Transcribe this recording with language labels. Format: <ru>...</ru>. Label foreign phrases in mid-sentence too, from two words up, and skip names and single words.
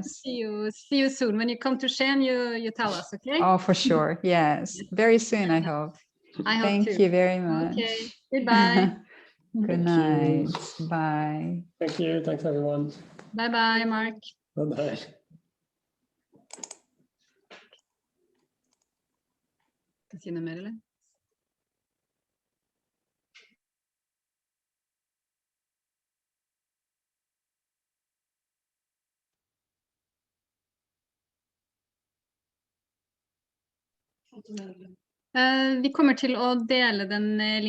<en>us. see you soon. When you come to Skien, you tell us, okay? Oh, for sure. Yes, very soon, I hope. I hope Thank to. you very much. Okay, goodbye. Good Thank you. night. Bye. Thank you. Thanks, everyone. Bye-bye, Mark. Bye-bye.</en> <no>Skal jeg si noe mer, eller? Vi kommer til å dele den linken.</no>